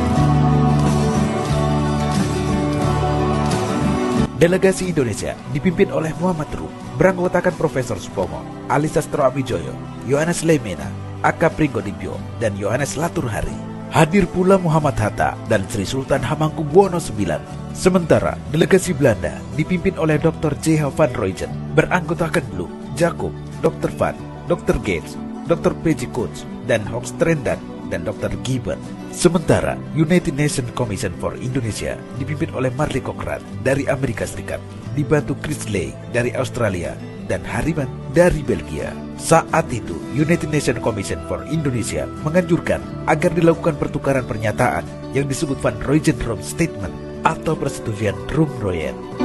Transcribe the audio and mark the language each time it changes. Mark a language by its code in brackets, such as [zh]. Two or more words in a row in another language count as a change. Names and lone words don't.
[id] Delegasi Indonesia dipimpin oleh Muhammad Rum, beranggotakan Profesor Supomo, Ali Sastroamidjojo, Yohanes Leemena, Aka Pringgodibyo, dan Yohanes Laturhari. Hadir pula Muhammad Hatta dan Sri Sultan Hamengkubuwono IX. Sementara delegasi Belanda dipimpin oleh Dr. J.H. van Royjen, beranggotakan Blum, Jacob, Dr. Van, Dr. Gates, Dr. P.J. Koons, dan Hoogstrendan, dan Dr. Gibbon. Sementara United Nations Commission for Indonesia dipimpin oleh Marley Cochrane dari Amerika Serikat, dibantu Chris Lay dari Australia, dan Hariman dari Belgia. Saat itu, United Nations Commission for Indonesia menganjurkan agar dilakukan pertukaran pernyataan yang disebut Van Rooyen-Dahromp Statement atau persetujuan Room-Royen.